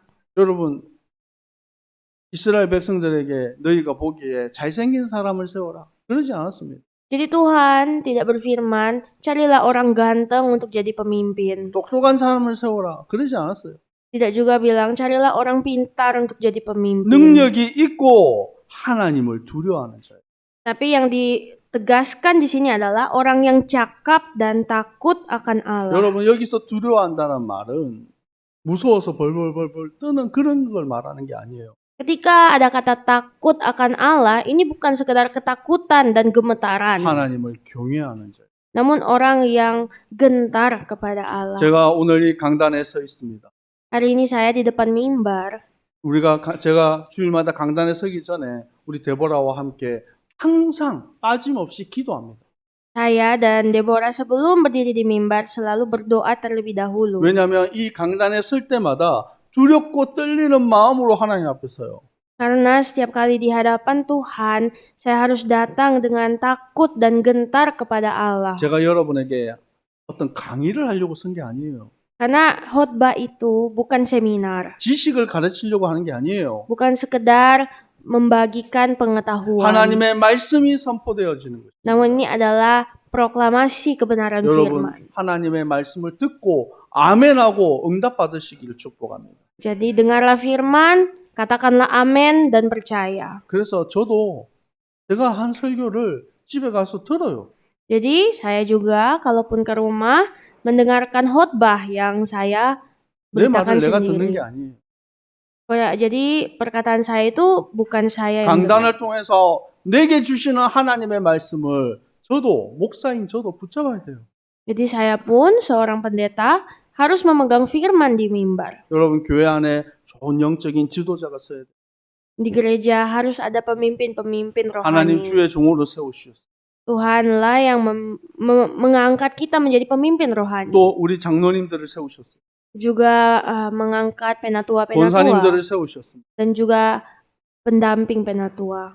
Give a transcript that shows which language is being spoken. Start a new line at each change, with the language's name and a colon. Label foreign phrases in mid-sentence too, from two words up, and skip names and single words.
Korean: 여러분 이스라엘 백성들에게 너희가 보기에 잘생긴 사람을 세워라. 그러지 않았습니다.
Indonesian: Jadi Tuhan tidak berfirman, carilah orang ganteng untuk jadi pemimpin.
Korean: 똑똑한 사람을 세워라. 그러지 않았어요.
Indonesian: Tidak juga bilang, carilah orang pintar untuk jadi pemimpin.
Korean: 능력이 있고 하나님을 두려워하는 자예요.
Indonesian: Tapi yang tegaskan di sini adalah orang yang cakap dan takut akan Allah.
Korean: 여러분 여기서 두려워한다는 말은 무서워서 벌벌벌벌 떠는 그런 걸 말하는 게 아니에요.
Indonesian: Ketika ada kata takut akan Allah, ini bukan sekedar ketakutan dan gemetaran,
Korean: 하나님을 경외하는 자.
Indonesian: namun orang yang gentar kepada Allah.
Korean: 제가 오늘 이 강단에 서 있습니다.
Indonesian: Hari ini saya di depan mimbar.
Korean: 제가 주일마다 강단에 서기 전에 우리 데보라와 함께 항상 빠짐없이 기도합니다.
Indonesian: Saya dan Deborah sebelum berdiri di mimbar selalu berdoa terlebih dahulu.
Korean: 왜냐하면 이 강단에 설 때마다 두렵고 떨리는 마음으로 하나님 앞에 서요.
Indonesian: Karena setiap kali di hadapan Tuhan, saya harus datang dengan takut dan gentar kepada Allah.
Korean: 제가 여러분에게 어떤 강의를 하려고 선 게 아니에요.
Indonesian: Karena khotbah itu bukan seminar,
Korean: 지식을 가르치려고 하는 게 아니에요.
Indonesian: bukan sekedar membagikan pengetahuan.
Korean: 하나님의 말씀이 선포되어지는 거죠.
Indonesian: Namun ini adalah proklamasi kebenaran
Korean: 여러분
Indonesian: firman.
Korean: 하나님의 말씀을 듣고 아멘하고 응답받으시기를 축복합니다.
Indonesian: Jadi dengarlah firman, katakanlah amin dan percaya.
Korean: 그래서 저도 제가 한 설교를 집에 가서 들어요.
Indonesian: Jadi saya juga kalaupun ke rumah mendengarkan khotbah yang saya
Korean: 내 말을
Indonesian: beritakan
Korean: 내가 듣는
Indonesian: sendiri.
Korean: 게 아니에요.
Indonesian: Jadi perkataan saya itu bukan saya yang dengar.
Korean: 강단을 통해서 내게 주시는 하나님의 말씀을 저도 목사인 저도 붙잡아야 돼요.
Indonesian: Jadi saya pun seorang pendeta harus memegang firman di mimbar.
Korean: 여러분 교회 안에 좋은 영적인 지도자가 서야 돼요.
Indonesian: Di gereja harus ada pemimpin-pemimpin
Korean: 하나님
Indonesian: rohani.
Korean: 주의 종으로 세우셨어요.
Indonesian: Tuhanlah yang mengangkat kita menjadi pemimpin rohani.
Korean: 또 우리 장로님들을 세우셨어요.
Indonesian: Juga mengangkat penatua-penatua
Korean: 권사님들을 세우셨습니다.
Indonesian: dan juga pendamping penatua.